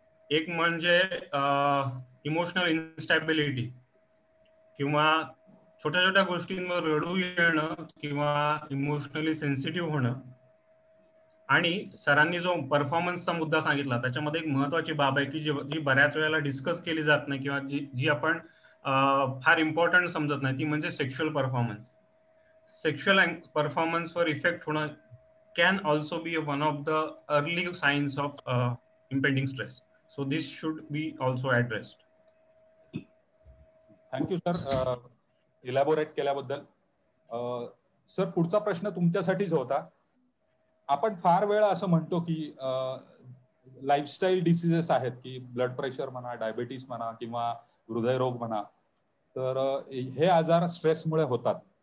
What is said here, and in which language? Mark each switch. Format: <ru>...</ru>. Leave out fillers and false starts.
<mr>एक म्हणजे emotional instability किंवा छोट्या छोट्या गोष्टींवर रडू येणं किंवा इमोशनली सेन्सिटिव्ह होणं. आणि सरांनी जो परफॉर्मन्सचा मुद्दा सांगितला त्याच्यामध्ये एक महत्वाची बाब आहे की जी बऱ्याच वेळेला डिस्कस केली जात नाही किंवा जी आपण फार इम्पॉर्टंट समजत नाही, ती म्हणजे सेक्शुअल परफॉर्मन्स. सेक्शुअल परफॉर्मन्सवर इफेक्ट होणं</mr> <en>can also be one of the early signs of impending stress. So this should be also addressed.</en> <mr>Thank you sir elaborate केल्याबद्दल. सर पुढचा प्रश्न तुमच्यासाठीच होता. आपण फार वेळा असं म्हणतो की लाईफस्टाईल डिसीजेस आहेत की ब्लड प्रेशर म्हणा, डायबिटीस म्हणा किंवा हृदयरोग म्हणा, तर हे आजार स्ट्रेसमुळे होतात.</mr>